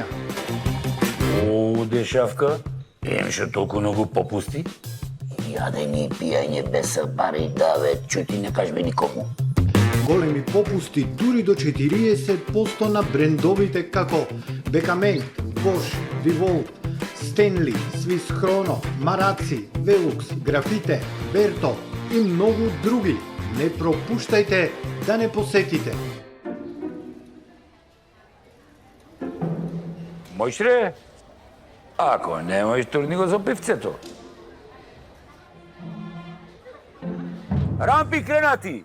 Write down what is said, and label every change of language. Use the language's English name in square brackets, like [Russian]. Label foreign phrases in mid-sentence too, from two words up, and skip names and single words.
[Macedonian] О, дешавка, имаше толку многу попусти. Јадење и пијање без пари, да бе, чути не кажбе никому. Големи попусти дури до 40% на брендовите како Бекамейт, Bosch, Revolt, Stanley, Swiss Chrono, Maracci, Velux, Grafite, Berto и многу други. Не пропуштајте да не посетите. Можеш ре? Ако не можеш, турни го за пивцето. Рампи кренати!